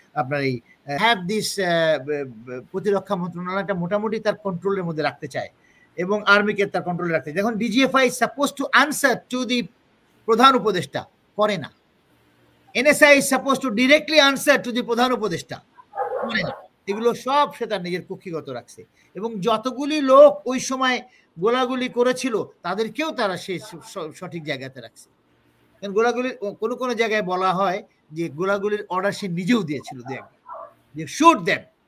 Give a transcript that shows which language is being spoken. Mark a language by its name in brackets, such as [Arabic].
[Bangla] আপনার এই have this প্রতিরক্ষা মন্ত্রণালয়টা মোটামুটি তার কন্ট্রোলের মধ্যে রাখতে চায় এবং আর্মিকে তার কন্ট্রোলে রাখতে চায়। এখন [English] DGFI is supposed to answer to the [Bangla] প্রধান উপদেষ্টা করে না। [English] NSI is supposed to directly answer to the [Bangla] প্রধান উপদেষ্টা, করে না। এগুলো সব সে তার নিজের কক্ষিগত রাখছে এবং যতগুলি লোক ওই সময় গোলাগুলি করেছিল তাদেরকেও তারা সেই সঠিক জায়গাতে রাখছে। কারণ গোলাগুলির কোনো জায়গায় বলা হয় যে গোলাগুলির অর্ডার সে নিজেও দিয়েছিল, যে [English] Shoot them.